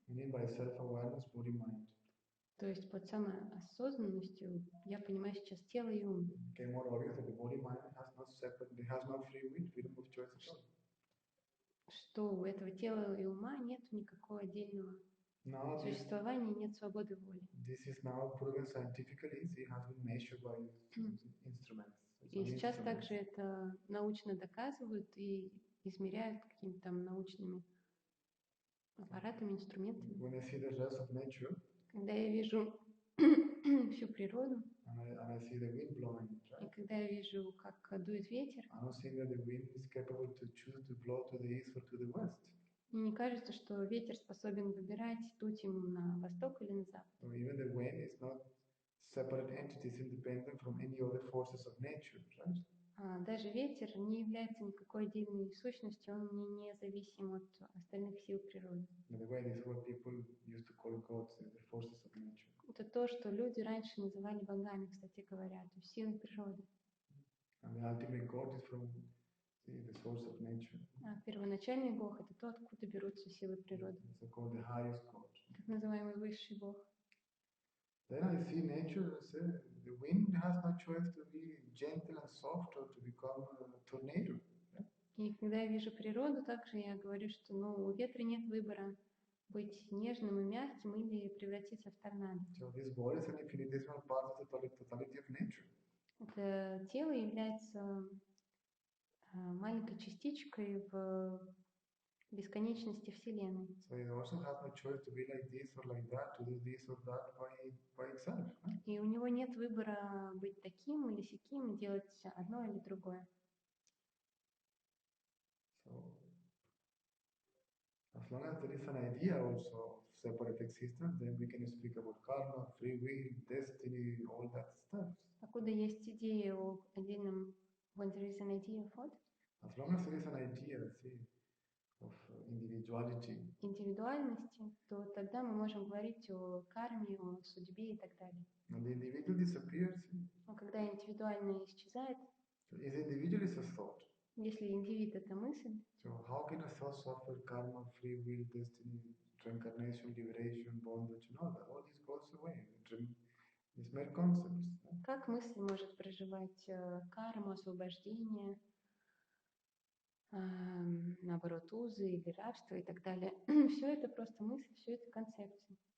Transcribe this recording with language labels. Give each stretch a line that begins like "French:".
English: By self-awareness, body, mind.
Russian: То есть под самоосознанностью я понимаю сейчас тело и ум.
English: Became more obvious that the body, mind has no separate, it has no free will, freedom of choice at all.
Russian: Что у этого тела и ума нет никакого отдельного существования, нет свободы воли.
English: This is now proven scientifically, it has been measured by instruments.
Russian: И сейчас также это научно доказывают и измеряют какими-то там научными аппаратами, инструментами.
English: When I see the rest of nature,
Russian: когда я вижу всю природу,
English: and I see the wind blowing, right?
Russian: И когда я вижу, как дует ветер,
English: I don't think that the wind is capable to choose to blow to the east or to the west.
Russian: Мне не кажется, что ветер способен выбирать, дуть ему на восток или на запад.
English: So even the wind is not separate entities independent from any other forces of nature, right?
Russian: Даже ветер не является никакой отдельной сущностью, он не зависим от остальных сил природы.
English: The way this is what people used to call gods, the forces of nature.
Russian: Это то, что люди раньше называли богами, кстати говоря, то есть силой природы.
English: And the ultimate God is from the source of nature.
Russian: Первоначальный бог — это то, откуда берутся силы природы.
English: It's called the highest God.
Russian: Так называемый высший бог.
English: Then I see nature, I say, the wind has no choice to be gentle and soft or to become a tornado.
Russian: И когда я вижу природу, также я говорю, что у ветра нет выбора быть нежным и мягким или превратиться в торнадо.
English: So this body is an infinitesimal part of the totality of nature.
Russian: Это тело является маленькой частичкой в бесконечности Вселенной.
English: So it also has no choice to be like this or like that, to do this or that by itself.
Russian: И у него нет выбора быть таким или сяким, делать одно или другое.
English: So as long as there is an idea also of separate existence, then we can speak about karma, free will, destiny, all that stuff.
Russian: Покуда есть идея о отдельном,
English: when there is an idea of what? As long as there is an idea, of individuality,
Russian: индивидуальности, то тогда мы можем говорить о карме, о судьбе и так далее.
English: and the individual disappears,
Russian: Но когда индивидуальное исчезает,
English: So is individual is a thought.
Russian: Если индивид — это мысль,
English: So how can a thought suffer karma, free will, destiny, reincarnation, liberation, bondage, and all that? All this goes away. It's mere concepts.
Russian: как мысль может проживать карму, освобождение, наоборот, узы или рабство и так далее? Все это просто мысль, все это концепции.